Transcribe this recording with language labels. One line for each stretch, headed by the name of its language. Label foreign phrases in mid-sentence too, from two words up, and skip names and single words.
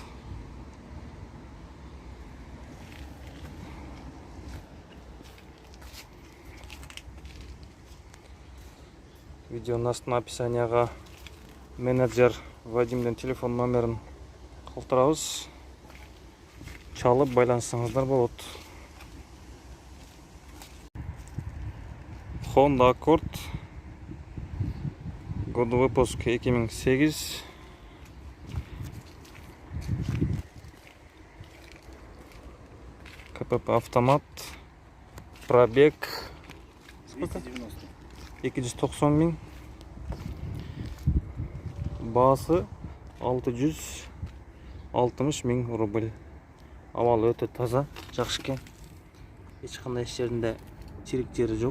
Kyrgyz: Видеонун астына описанияга менеджер Вадимдин телефон номерин калтырабыз. Чалып байлансаңыздар болот.
Russian: Honda Accord, году выпуска 2008, КПП автомат, пробег 290.
Kyrgyz: 290 000, баасы 660 000 рубль. Авалы өтө таза, жакшы экен. Эч кандай эч жеринде чирик жери жок.